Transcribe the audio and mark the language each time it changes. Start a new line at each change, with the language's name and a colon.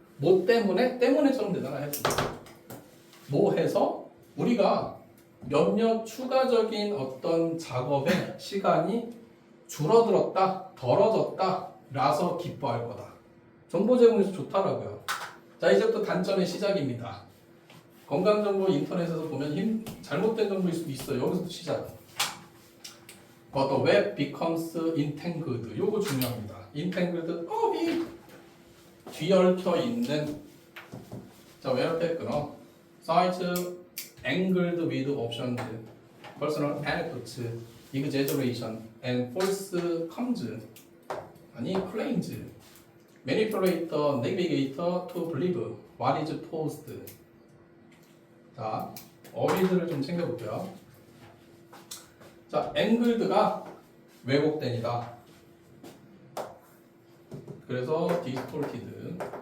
Korean: 뭐 때문에처럼 되잖아. 해서 뭐 해서 우리가 몇몇 추가적인 어떤 작업의 시간이 줄어들었다, 덜어졌다, 라서 기뻐할 거다. 정보 제공에서 좋다라고요. 자, 이제부터 단점의 시작입니다. 건강정보 인터넷에서 보면 잘못된 정보일 수도 있어요. 여기서부터 시작.
English: But the web becomes entangled.
Korean: 요거 중요합니다. entangled, 업이 뒤얽혀 있는. 자, 왜 앞에 끊어?
English: Sites angled with options, personal anecdotes, exaggeration, and false claims.
Korean: 아니,
English: claims. Manipulate the navigator to believe what is posed.
Korean: 자, 어휘들을 좀 챙겨볼게요. 자, angled가 왜곡된이다. 그래서 distorted.